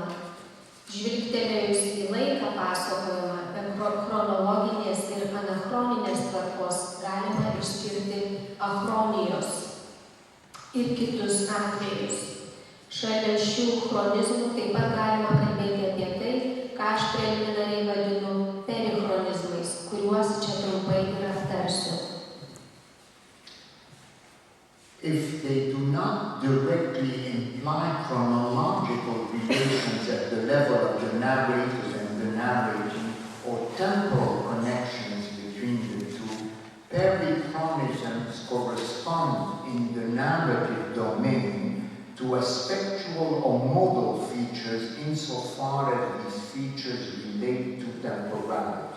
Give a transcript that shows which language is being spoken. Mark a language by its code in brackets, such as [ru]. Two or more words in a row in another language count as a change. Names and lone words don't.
[lt] Žvilgtelėjus į laiką pasakojimą, be chronologinės ir anachroninės tvarkos galima išskirti achronijos ir kitus atvejus. Šalia šių chronizmų taip pat galima kalbėti apie tai, ką aš preliminariai vadinu perichronizmais, kuriuos čia trumpai ir aptarsiu. [en] If they do not directly imply chronological relations at the level of the narrator and the narrating, or temporal connections between the two, perichronisms correspond in the narrative domain to aspectual or modal features insofar as these features relate to temporality.